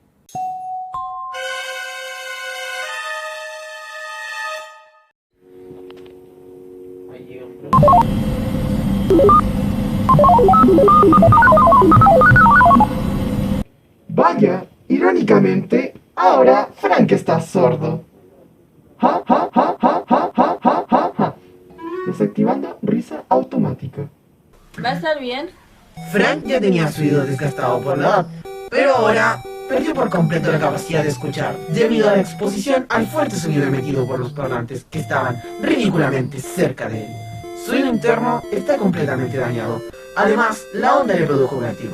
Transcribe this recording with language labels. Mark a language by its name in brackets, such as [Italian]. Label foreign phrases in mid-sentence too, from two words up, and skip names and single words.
[Spanish] Vaya, irónicamente, ahora Frank está sordo. Ja, ja, ja, ja, ja, ja, ja, ja, ja. Desactivando risa automática. ¿Va a estar bien? Frank ya tenía su oído desgastado por la edad, pero ahora perdió por completo la capacidad de escuchar debido a la exposición al fuerte sonido emitido por los parlantes que estaban ridículamente cerca de él. Su oído interno está completamente dañado. Además, la onda le produjo vértigo.